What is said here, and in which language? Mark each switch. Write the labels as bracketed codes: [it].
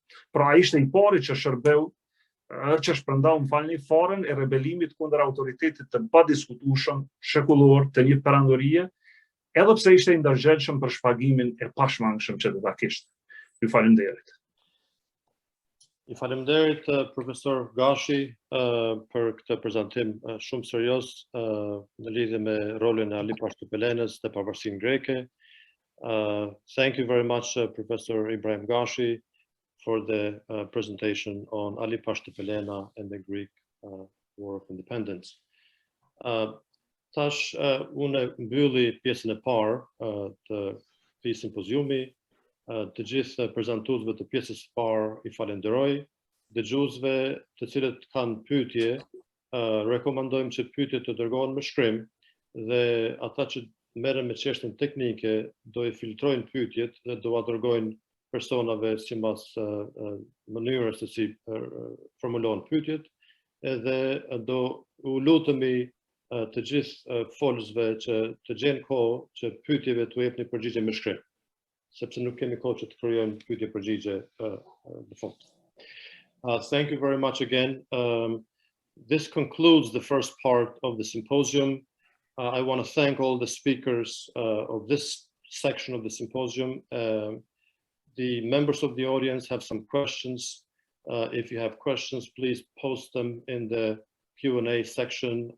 [sq] Pra ai ishte i pari që shpërndau farën e rebelimit kundër autoritetit të padiskutueshëm shekullor të një perandorie, edhe pse ishte i ndërgjegjshëm për shpagimin e pashmangshëm që do ta kishte. Ju falenderit. Ju falenderit profesor Gashi për këtë prezantim shumë serioz në lidhje me rolin e Ali Pashtupelenës dhe pavarësinë greke. [en] Thank you very much, Professor Ibrahim Gashi, for the presentation on Ali Pashtupelena and the Greek War of Independence. [sq] Tash unë mbylli pjesën e parë të këtij simpoziumi. Të gjithë prezantuesve të pjesës së parë i falenderoj. Dëgjuesve të cilët kanë pyetje, rekomandojmë që pyetjet të dërgohen me shkrim dhe ata që merren me çështjen teknike do i filtrojnë pyetjet dhe do ua dërgojnë personave sipas mënyrës se si formulohen pyetjet, edhe do u lutemi të gjithë folësve që të gjenë kohë që pyetjeve t'u jepni përgjigje me shkrim, sepse nuk kemi kohë që të krijojmë pyetje përgjigje në fund. [en] Thank you very much again. This concludes the first part of the symposium. I want to thank all the speakers of this section of the symposium. The members of the audience have some questions. If you have questions, please post them in the Q&A section.